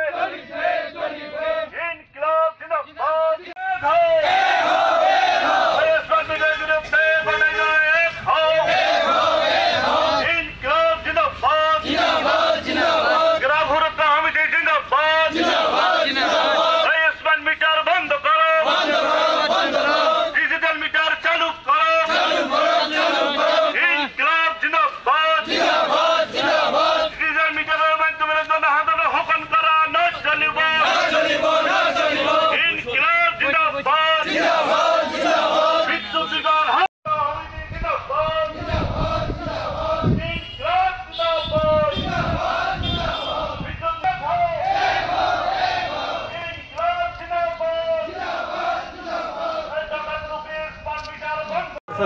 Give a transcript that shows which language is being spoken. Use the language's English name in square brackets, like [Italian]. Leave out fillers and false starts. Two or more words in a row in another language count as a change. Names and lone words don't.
[Urdu] انقلاب زندہ باد [Bangla] স্মার্ট মিটারের বিরুদ্ধে বানাইলো এক হও [Urdu] انقلاب زندہ باد [Bangla] গ্রামীণ কমিটি জিন্দাবাদ [English] smart meter [Bangla] বন্ধ করো [English] digital meter [Bangla] চালু করো [Urdu] انقلاب زندہ باد [Bangla] ডিজিটাল মিটারের মাধ্যমে জনসাধারণ হুকুম করা না চলিব [Urdu] انقلاب زندہ باد [Bangla] বিদ্যুৎ বিভাগ জিন্দাবাদ [Urdu] انقلاب زندہ باد [Bangla] বিদ্যুৎ বিভাগ [Urdu] انقلاب زندہ باد